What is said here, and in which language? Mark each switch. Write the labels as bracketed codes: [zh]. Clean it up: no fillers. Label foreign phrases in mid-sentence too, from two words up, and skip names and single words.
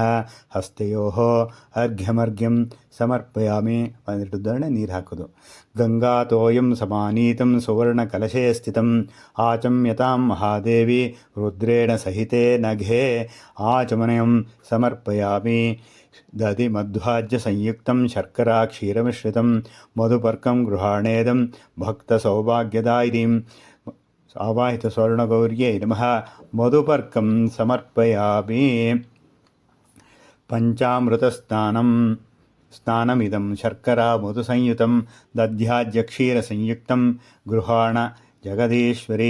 [sa] ಹಸ್ತಯೋಃ ಅರ್ಘ್ಯಮರ್ಘ್ಯಂ ಸಮರ್ಪಯಾಮಿ. [kn] ಒಂದೆರಡು ಉದಾಹರಣೆ ನೀರು ಹಾಕೋದು. [sa] ಗಂಗಾತೋಯಂ ಸಮಾನೀತಂ ಸುವರ್ಣಕಲಶೇ ಸ್ಥಿತಂ ಆಚಮ್ಯತಾಂ ಮಹಾದೇವಿ ರುದ್ರೇಣ ಸಹಿತೆ ನಘೆ ಆಚಮನಯಂ ಸಮರ್ಪಯಾಮಿ. ದಧಿ ಮಧ್ವಾಜ್ಯ ಸಂಯುಕ್ತಂ ಶರ್ಕರಾ ಕ್ಷೀರಮಿಶ್ರಿತಂ ಮಧುಪರ್ಕಂ ಗೃಹಾಣೇದಂ ಭಕ್ತ ಸೌಭಾಗ್ಯದಾಯಿನೀಂ. ಆವಾಹಿತ ಸ್ವರ್ಣಗೌರ್ಯೈ ನಮಃ. ಮಧುಪರ್ಕಂ ಸಮರ್ಪಯಾಮಿ. ಸ್ನಾನಮಿದಂ ಶರ್ಕರಾ ಮಧುಸಂಯುತಂ ದಧ್ಯಾಜ್ಯ ಕ್ಷೀರಸಂಯುಕ್ತಂ ಗೃಹಾಣ ಜಗದೀಶ್ವರಿ.